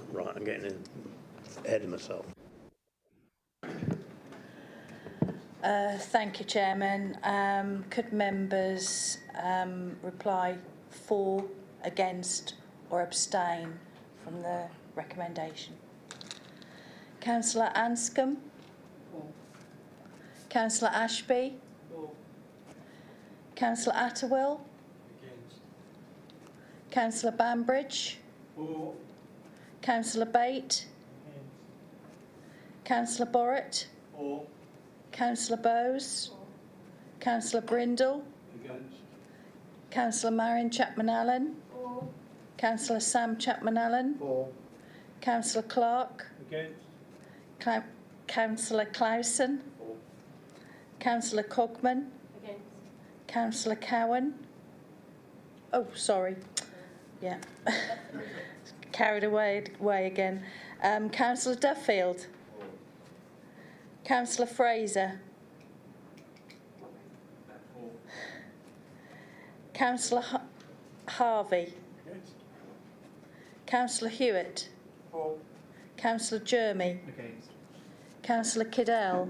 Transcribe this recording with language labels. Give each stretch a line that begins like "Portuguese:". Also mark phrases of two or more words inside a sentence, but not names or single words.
English: Right, I'm getting ahead of myself. Thank you, Chairman. Could members reply for, against or abstain from the recommendation? Councillor Anscombe? Councillor Ashby? Councillor Atterwill? Councillor Bambridge? Councillor Bate? Councillor Borrett? Councillor Bowes? Councillor Brindle? Councillor Marion Chapman-Allen? Councillor Sam Chapman-Allen? Councillor Clark? Councillor Clausen? Councillor Cogman? Councillor Cowan? Oh, sorry. Yeah. Carried away again. Councillor Duffield? Councillor Fraser? Councillor Harvey? Councillor Hewitt? Councillor Jermy? Councillor Kiddell?